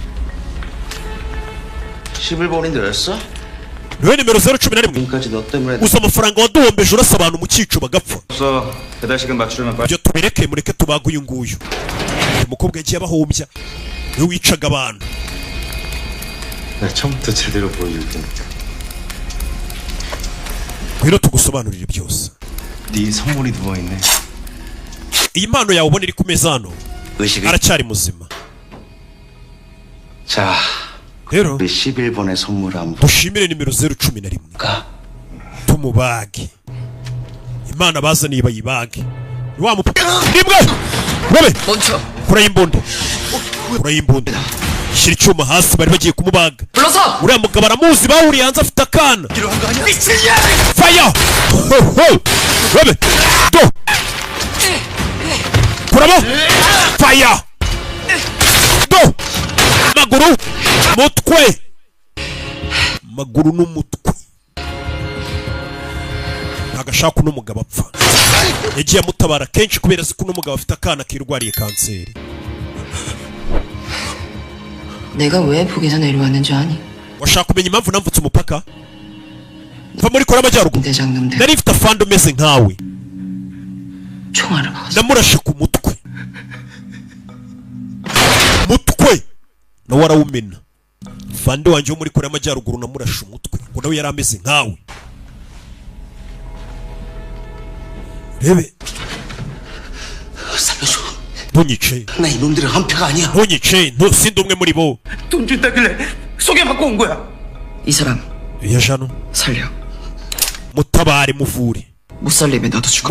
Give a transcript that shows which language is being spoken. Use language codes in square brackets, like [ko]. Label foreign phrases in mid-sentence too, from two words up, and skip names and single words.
[ko] 11번인데였어? [rw] Niwe nimero 011 uza amafaranga waduhombeje urasa abantu mu cyico bagapfa. Ibyo tubireke, mureke tubaga uyu nguyu. Umukobwa yagiye abahombya, niwe wicaga abantu. [ko] 처음부터 제대로 보여줄게. [rw] Rero tugusobanurire byose. [ko] 네 선물이 누워있네. [rw] Iyi mpano yawe ubona iri ku meza hano aracyari muzima. [ko] 자, [rw] rero [ko] 11번의 선물 한번 [rw] dushimire nimero 011 tumubage. Imana bazaniye bayibage. Ni wa mupaka nibwe wowe [ko] 멈춰. [rw] kurayimbunda shira icyuma hasi. Bari bagiye kumubaga. [ko] 불러서. [rw] Uriya mugabo aramuzi, bahuriye hanze afite akana. Fire! Wowe do kuramo fire do maguru n'umutwe. Agashaka uno mugabo apfa. Yagiye amutabara kenshi kubera ko uno mugabo afite akana kirwariye kanseri. [ko] 내가 왜 북에서 내려왔는지 아니? [rw] Washaka kumenya impamvu namvutse umupaka? Mva muri Korea y'Amajyaruguru. [ko] 대장님들. [rw] Nari mfite afande umeze nkawe. [ko] 총알을 박았어. [rw] Namurashe ku mutwe. Nawe arawumena. Fande wanje wo muri Korea y'Amajyaruguru namurashe umutwe. Ngo nawe yari ameze nkawe. Rebe. [ko] 살려줘. [rw] ntunyice. [ko] 나 이놈들은 한패가 아니야. [rw] ntunyice. sindi umwe muri bo. [ko] 돈 준다길래 소개받고 온 거야. 이 사람 [rw] yajano [ko] 살려. [rw] mutabare muvure. [ko] 못 살리면 나도 죽어.